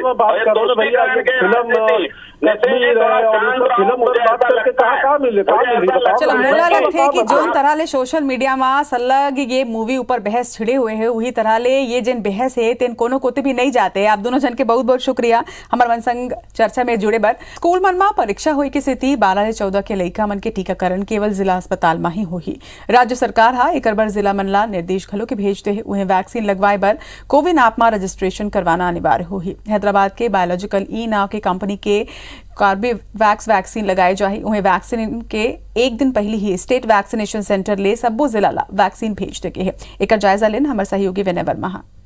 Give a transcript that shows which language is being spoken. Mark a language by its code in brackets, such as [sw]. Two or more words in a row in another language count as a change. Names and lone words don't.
[hne] चलो मोला लगते कि जोन तरह ले [en] social media [hne] में सलग ये मूवी ऊपर बहस छिड़े हुए है वही तरह ले ये जिन बहस है तेन कोनो कोते भी नहीं जाते। आप दोनों जन के बहुत बहुत शुक्रिया हमार मन संग चर्चा में जुड़े बर। स्कूल मन में परीक्षा हुई की स्थिति 12 से 14 के लइका मन के टीकाकरण केवल जिला अस्पताल में ही होही। राज्य सरकार हा एक बार जिला मन ला निर्देश घलो के भेज दे उन्हें वैक्सीन लगवाए बर कोविन ऐप में रजिस्ट्रेशन करवाना अनिवार्य होही। हैदराबाद के बायोलॉजिकल ई नाव के कंपनी के कार्बेवैक्स वैक्सीन लगाए जाए उन्हें वैक्सीन के एक दिन पहले ही [en] state vaccination centre [hne] ले सबो जिला ला वैक्सीन भेज देके है। एक जायजा लेन हमारे सहयोगी विनय वर्मा।